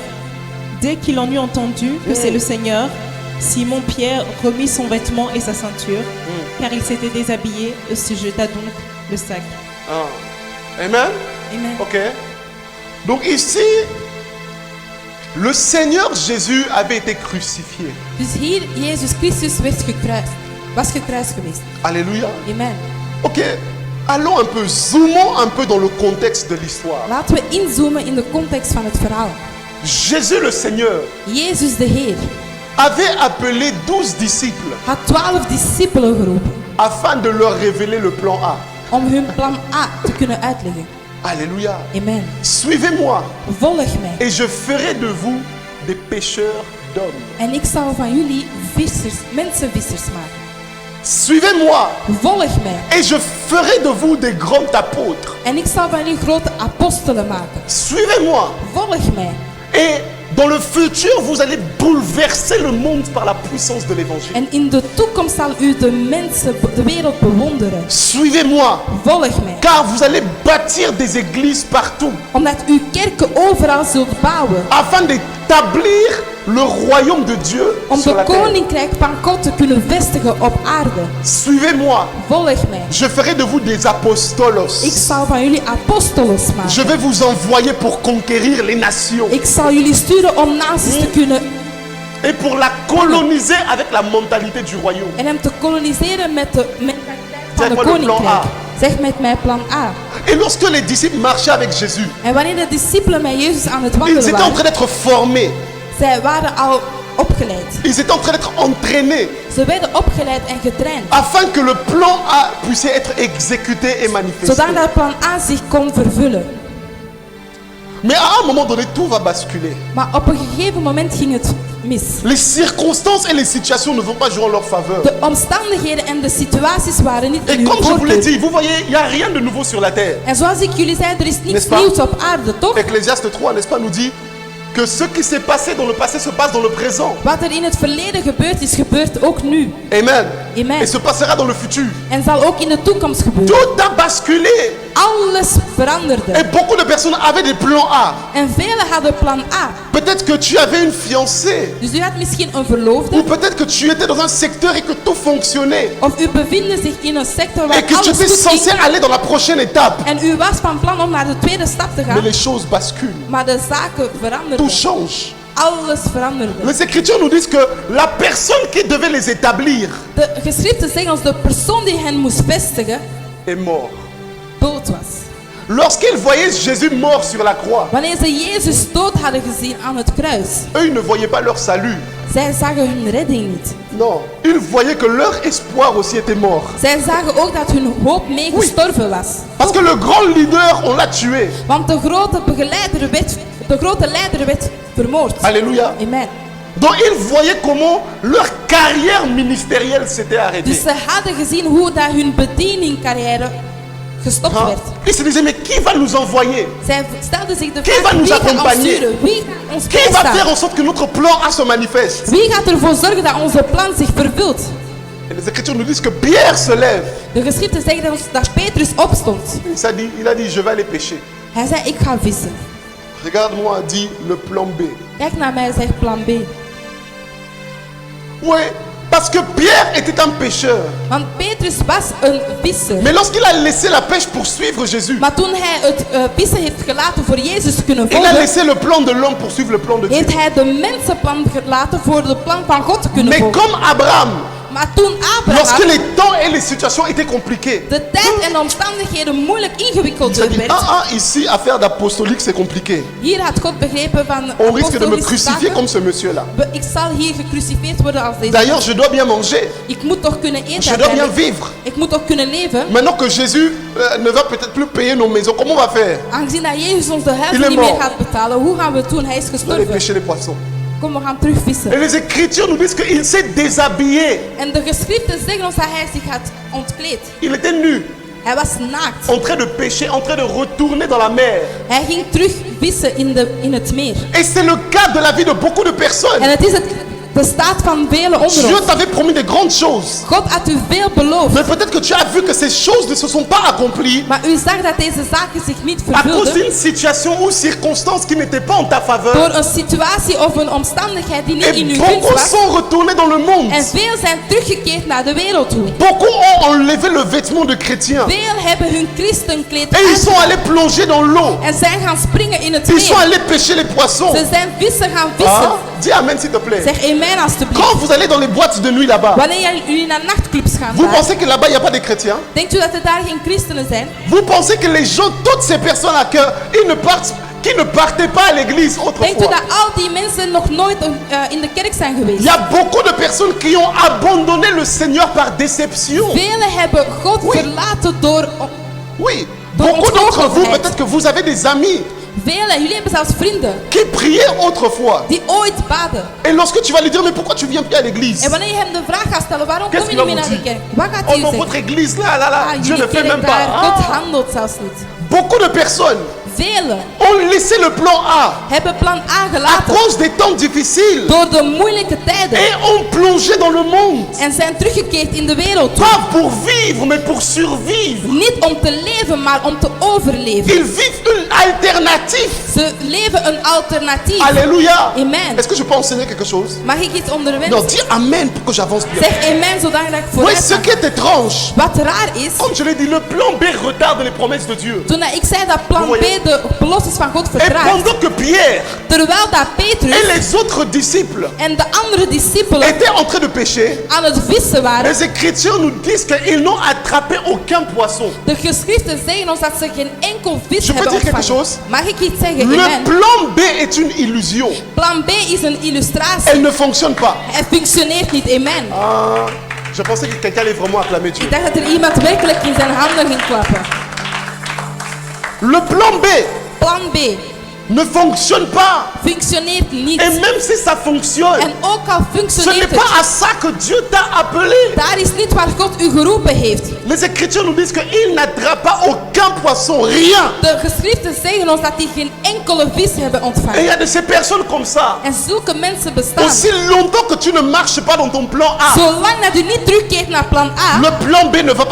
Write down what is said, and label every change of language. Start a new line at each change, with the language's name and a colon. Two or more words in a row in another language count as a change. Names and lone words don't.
French: Dès qu'il en eut entendu que c'est le Seigneur, Simon Pierre remit son vêtement et sa ceinture, car il s'était déshabillé et se jeta donc le sac. Ah. Amen. Amen. Ok. Donc ici, le Seigneur Jésus avait été crucifié.
Dutch: Dus hier, Jezus Christus werd gekruist. Was gekruist geweest.
French: Alléluia. Amen. Ok. Allons un peu, zoomons un peu dans le contexte de l'histoire.
Dutch: Laten we inzoomen in de context van het verhaal.
French: Jésus le Seigneur
Dutch: Jezus de Heer
French: avait appelé 12 disciples
Dutch: had 12 discipelen geroepen
French: afin de leur révéler le plan A.
Dutch: om hun plan A te kunnen uitleggen.
French: Alléluia. Amen. Suivez-moi
Dutch: Volg mij
French: et je ferai de vous des pêcheurs d'hommes.
Dutch: en ik zal van jullie mensenvissers maken.
French: Suivez-moi
Dutch: Volg mij
French: et je ferai de vous des grands apôtres.
Dutch: en ik zal van jullie grote apostelen maken.
French: Suivez-moi
Dutch: Volg mij
French: et dans le futur vous allez bouleverser le monde par la puissance de l'évangile.
Dutch: en in de toekomst zal u de mensen, de wereld bewonderen.
French: Suivez-moi
Dutch: Volg mij,
French: car vous allez bâtir des églises partout
Dutch: omdat u kerken overal zult bouwen
French: afin d'établir le royaume de Dieu
Dutch: Om
French: sur
Dutch: de
French: la terre.
Dutch: koninkrijk van God te kunnen vestigen op aarde.
French: Suivez-moi.
Dutch: Volg mij.
French: Je ferai de vous des apostolos.
Dutch: Ik zal van jullie apostolos
French: Je
Dutch: maken.
French: vais vous envoyer pour conquérir les nations
Dutch: Ik zal jullie sturen om naties te kunnen
French: et pour la coloniser avec la mentalité du royaume.
Dutch: en hem te koloniseren met de mentaliteit van Zeg de maar de plan koninkrijk. A. Zeg met mij plan A.
French: Et lorsque les disciples marchaient avec Jésus,
Dutch: En wanneer de discipelen met Jezus aan het
French: ils
Dutch: wandelen
French: étaient en train
Dutch: waren,
French: d'être formés.
Dutch: zij waren al opgeleid.
French: Ils étaient en train d'être entraînés
Dutch: Ze werden opgeleid en getraind.
French: afin que le plan A puisse être exécuté et manifesté.
Dutch: Zodat dat plan A zich kon vervullen.
French: Mais à un moment donné, tout va basculer.
Dutch: Maar op een gegeven moment ging het mis.
French: Les circonstances et les situations ne vont pas jouer en leur faveur.
Dutch: De omstandigheden en de situaties waren niet
French: Et
Dutch: in uw
French: comme je vous l'ai
Dutch: voordeel.
French: dit, vous voyez, il n'y a rien de nouveau sur la terre.
Dutch: En zoals ik jullie zei, er is niets
French: N'est-ce pas?
Dutch: nieuws op aarde, toch?
French: Ecclésiaste 3, n'est-ce pas, nous dit que ce qui s'est passé dans le passé se passe dans le présent.
Dutch: Wat er in het verleden gebeurd is, gebeurt ook nu. Amen. Amen.
French: Et se passera dans le futur.
Dutch: En zal ook in de toekomst gebeuren.
French: Tout a basculé.
Dutch: Alles veranderde.
French: Et beaucoup de personnes avaient des plans A.
Dutch: En velen hadden plan A.
French: Peut-être que tu avais une fiancée.
Dutch: Dus u had misschien een
French: Ou
Dutch: verloofde.
French: peut-être que tu étais dans un secteur et que tout fonctionnait.
Dutch: Of u bevindt zich in een sector
French: Et
Dutch: waar
French: que tu
Dutch: alles
French: étais
Dutch: goed
French: censé
Dutch: ging.
French: aller dans la prochaine étape.
Dutch: En u was van plan om naar de tweede stap te
French: Mais
Dutch: gaan.
French: les choses basculent.
Dutch: Maar de zaken veranderden.
French: Tout change.
Dutch: Alles veranderde.
French: Les Écritures nous disent que la personne qui devait les établir
Dutch: De geschriften zeggen ons de persoon die hen moest vestigen,
French: est mort.
Dutch: dood was.
French: Lorsqu'ils voyaient Jésus mort sur la croix,
Dutch: Wanneer ze Jezus dood hadden gezien aan het kruis,
French: eux, ils ne voyaient pas leur salut.
Dutch: zij zagen hun redding niet.
French: Non, ils voyaient que leur espoir aussi était mort.
Dutch: Zij zagen ook dat hun hoop mee gestorven was.
French: Parce que le grand leader, on l'a tué.
Dutch: Want de grote leider werd vermoord.
French: Alléluia. Amen. Donc ils voyaient comment leur carrière ministérielle s'était arrêtée.
Dutch: Dus ze hadden gezien hoe dat hun bedieningcarrière gestopt
French: Hein?
Dutch: werd.
French: Ils se disaient, mais qui va nous envoyer?
Dutch: Zij stelden zich de
French: Qui
Dutch: vraag,
French: va nous
Dutch: wie gaat ons
French: accompagner?
Dutch: sturen? Wie gaat ons
French: Qui va faire
Dutch: bijstaan?
French: en sorte que notre plan A se manifeste?
Dutch: Wie gaat ervoor zorgen dat onze plan zich vervult?
French: Et les Écritures nous disent que Pierre se lève.
Dutch: De geschriften zeggen ons dat Petrus opstond.
French: Il a dit, je vais aller pêcher.
Dutch: Hij zei, ik ga vissen.
French: Regarde-moi, dit le plan B.
Dutch: Kijk naar mij, zegt plan B.
French: Oui, parce que Pierre était un pêcheur.
Dutch: Want Petrus was een visser.
French: Mais lorsqu'il a laissé la pêche pour suivre Jésus,
Dutch: Maar toen hij het vissen heeft gelaten voor Jezus te kunnen
French: il a
Dutch: volgen,
French: laissé le plan de l'homme pour suivre le plan de Dieu.
Dutch: heeft hij de mensenplan gelaten voor de plan van God te kunnen
French: Mais
Dutch: volgen.
French: comme Abraham,
Dutch: Maar toen
French: lorsque
Dutch: Abraham
French: les temps et les situations étaient compliqués,
Dutch: de tijd en de omstandigheden moeilijk
French: il
Dutch: ingewikkeld
French: s'est dit,
Dutch: werd,
French: ici, affaire d'apostolique, c'est compliqué.
Dutch: hier had God begrepen van
French: On risque de me
Dutch: apostolische
French: crucifier
Dutch: zaken.
French: comme ce monsieur-là.
Dutch: Ik zal hier gecrucificeerd worden als deze.
French: D'ailleurs, je dois bien manger.
Dutch: Ik moet toch kunnen eten.
French: Je dois bien
Dutch: uiteindelijk.
French: vivre.
Dutch: Ik moet toch kunnen leven.
French: Maintenant que Jésus ne va peut-être plus payer nos maisons, comment on va faire?
Dutch: Aangezien dat Jezus ons de
French: Il est
Dutch: huizen niet
French: mort.
Dutch: meer gaat betalen, hoe gaan we het doen? Hij is
French: On va aller
Dutch: gestorven.
French: pêcher les poissons.
Dutch: Kom, we gaan terug vissen.
French: Et les Écritures nous disent qu'il s'est déshabillé.
Dutch: En de geschriften zeggen ons dat hij zich had ontkleed.
French: Il était nu,
Dutch: Hij was naakt.
French: en train de pêcher, en train de retourner dans la mer.
Dutch: Hij ging terug vissen in het meer.
French: Et c'est le cas de la vie de beaucoup de personnes.
Dutch: En het is de staat van velen onder
French: Dieu
Dutch: ons.
French: t'avait promis de grandes choses.
Dutch: God had u veel beloofd.
French: Mais peut-être que tu as vu que ces choses ne se sont pas accomplies
Dutch: Maar u zag dat deze zaken zich niet
French: à cause
Dutch: vervulden.
French: d'une situation ou circonstance qui n'était pas en ta faveur.
Dutch: Door een situatie of een omstandigheid die niet
French: Et
Dutch: in uw gunst
French: beaucoup
Dutch: was.
French: sont retournés dans le monde.
Dutch: En veel zijn teruggekeerd naar de wereld toe.
French: Beaucoup ont enlevé le vêtement de chrétien.
Dutch: Veel hebben hun christenkleed
French: Et ils sont
Dutch: uitgedaan
French: allés plonger dans l'eau.
Dutch: en zijn gaan springen in het
French: Ils sont
Dutch: meer.
French: allés pêcher les poissons.
Dutch: Ze zijn vissen gaan vissen.
French: Ah, dis amen s'il te plaît.
Dutch: Zeg amen alstublieft.
French: Quand vous allez dans les boîtes de nuit là-bas,
Dutch: Wanneer jullie naar nachtclubs gaan,
French: vous
Dutch: daar,
French: pensez que là-bas il n'y a pas de chrétiens?
Dutch: denkt u dat er daar geen christenen zijn?
French: Vous pensez que les gens, toutes ces personnes-là, qui ne partaient pas à l'église
Dutch: Denkt u
French: autrefois,
Dutch: dat al die mensen nog nooit in de kerk zijn
French: il
Dutch: geweest?
French: y a beaucoup de personnes qui ont abandonné le Seigneur par déception.
Dutch: Velen hebben God
French: Oui.
Dutch: verlaten door...
French: Oui, Donc, beaucoup d'entre vous, on- peut-être que vous avez des amis
Dutch: Velen, jullie hebben zelfs vrienden
French: qui priaient autrefois.
Dutch: die ooit baden.
French: Et lorsque tu vas lui dire, mais pourquoi tu viens plus à l'église?
Dutch: En wanneer je hem de vraag gaat stellen, waarom
French: Qu'est-ce
Dutch: kom je
French: qu'il
Dutch: niet
French: va
Dutch: meer
French: vous
Dutch: naar de
French: dire?
Dutch: kerk? Wat gaat
French: Oh
Dutch: hij
French: non,
Dutch: zeggen?
French: votre église là, là, là,
Dutch: Ah,
French: Dieu ne
Dutch: jullie
French: fait même
Dutch: kerk daar,
French: pas.
Dutch: God
French: Ah.
Dutch: handelt zelfs niet.
French: Beaucoup de personnes
Dutch: Velen
French: ont laissé le plan A
Dutch: hebben plan A
French: à
Dutch: gelaten
French: cause des temps difficiles
Dutch: door de moeilijke tijden
French: et ont plongé dans le monde.
Dutch: en zijn teruggekeerd in de wereld toe.
French: Pas pour vivre, mais pour survivre.
Dutch: Niet om te leven, maar om te overleven.
French: Ils vivent alternatif.
Dutch: Ze leven een alternatief.
French: Alléluia. Amen. Est-ce que je peux enseigner quelque chose?
Dutch: Mag ik iets onderwijzen?
French: Non, dis amen pour que j'avance bien.
Dutch: Zeg amen zodat ik
French: Oui,
Dutch: vooruit
French: ce
Dutch: ga.
French: qui est étrange,
Dutch: Wat raar is,
French: comme je l'ai dit, le plan B retarde les promesses de Dieu.
Dutch: toen ik zei dat plan B de beloftes van God
French: Et
Dutch: vertraagt,
French: pendant que Pierre
Dutch: terwijl dat
French: et
Dutch: Petrus
French: les autres disciples
Dutch: en de andere discipelen
French: étaient en train de pêcher,
Dutch: aan het vissen waren,
French: les Écritures nous disent qu'ils n'ont attrapé aucun poisson.
Dutch: de geschriften zeggen ons dat ze geen enkel vis
French: Je peux
Dutch: hebben
French: dire quelque
Dutch: ontvangen.
French: chose?
Dutch: Mag ik iets zeggen?
French: Le
Dutch: Amen.
French: plan B est une illusion.
Dutch: Plan B is een illustratie.
French: Elle ne fonctionne pas.
Dutch: Het functioneert niet. Amen.
French: Ah, je pensais que quelqu'un allait vraiment acclamer Dieu.
Dutch: Ik dacht dat er iemand werkelijk in zijn handen ging klappen.
French: Le plan B
Dutch: Plan B
French: ne fonctionne pas.
Dutch: functioneert niet.
French: Et même si ça fonctionne,
Dutch: En ook al
French: ce n'est
Dutch: functioneert
French: pas
Dutch: het,
French: à ça que Dieu t'a appelé.
Dutch: daar is niet waar God u geroepen heeft.
French: Les Écritures nous disent qu'il n'attrape pas aucun poisson, rien.
Dutch: De geschriften zeggen ons dat die geen enkele vis hebben
French: Et il
Dutch: ontvangen.
French: y a de ces personnes comme ça.
Dutch: En zulke mensen bestaan.
French: Aussi longtemps que tu ne marches pas dans ton plan A,
Dutch: Zolang dat u niet terugkeert naar plan A,
French: le plan B ne va pas